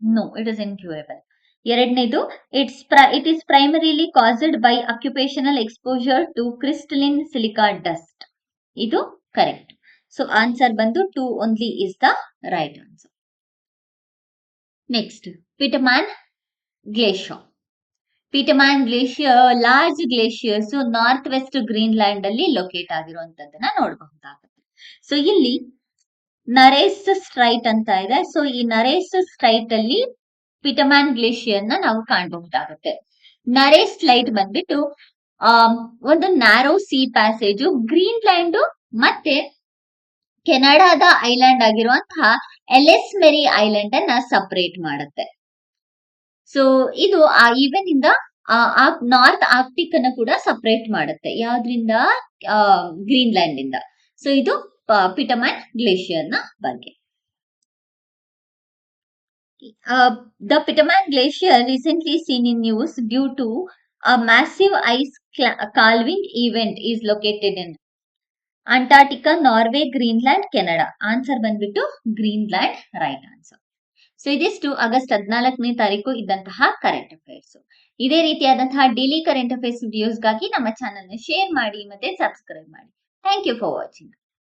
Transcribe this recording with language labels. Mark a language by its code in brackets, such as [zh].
[en] No, it is incurable. [kn] ಎರಡನೇದು [en] it is primarily caused by occupational exposure to crystalline silica dust. [kn] ಇದು correct. [en] so answer [kn] ಬಂದು [en] 2 only is the right answer. Next, Petermann Glacier. [kn] ಪೀಟರ್ಮ್ಯಾನ್ glacier large glaciers north West Greenland ಅಲ್ಲಿ locate ಆಗಿರುವಂತದ್ದನ್ನ ನೋಡಬಹುದಾಗುತ್ತೆ. So ಇಲ್ಲಿ ನರೇಸ್ straight ಅಂತ ಇದೆ. So ಈ ನರೇಸ್ straight ಅಲ್ಲಿ ಪೀಟರ್ಮ್ಯಾನ್ glacier ನ ನಾವು ಕಾಣಬಹುದಾಗುತ್ತೆ. ನರೇಸ್ಟ್ ಲೈಟ್ ಬಂದ್ಬಿಟ್ಟು ಒಂದು ನ್ಯಾರೋ ಸಿ ಪ್ಯಾಸೇಜ್ ಗ್ರೀನ್ಲ್ಯಾಂಡ್ ಮತ್ತೆ ಕೆನಡಾದ ಐಲ್ಯಾಂಡ್ ಆಗಿರುವಂತಹ ಎಲೆಸ್ ಮೆರಿ ಐಲ್ಯಾಂಡ್ ಅನ್ನ ಸಪರೇಟ್ ಮಾಡುತ್ತೆ. ಸೊ ಇದು ಆ ಈವನ್ ಇಂದ ನಾರ್ತ್ ಆರ್ಕ್ಟಿಕ್ ಅನ್ನ ಕೂಡ ಸಪರೇಟ್ ಮಾಡುತ್ತೆ. ಯಾವ್ದ್ರಿಂದ? ಗ್ರೀನ್ಲ್ಯಾಂಡ್ ಇಂದ. ಸೊ ಇದು ಪಿಟಮನ್ ಗ್ಲೇಷಿಯರ್ ನ ಬಗ್ಗೆ. [en] The Pitman Glacier recently seen in news due to a massive ice calving event is located in Antarctica, Norway, Greenland, Canada. [kn] Answer ಬಂದ್ಬಿಟ್ಟು ಗ್ರೀನ್ಲ್ಯಾಂಡ್, ರೈಟ್ ಆನ್ಸರ್. ಸೊ ಇದಿಷ್ಟು August 14ನೇ ತಾರೀಕು ಇದ್ದಂತಹ current affairs. ಇದೇ ರೀತಿಯಾದಂತಹ daily current affairs ವಿಡಿಯೋಸ್ಗಾಗಿ ನಮ್ಮ channel ನ share ಮಾಡಿ ಮತ್ತೆ ಸಬ್ಸ್ಕ್ರೈಬ್ ಮಾಡಿ. [en] Thank you for watching.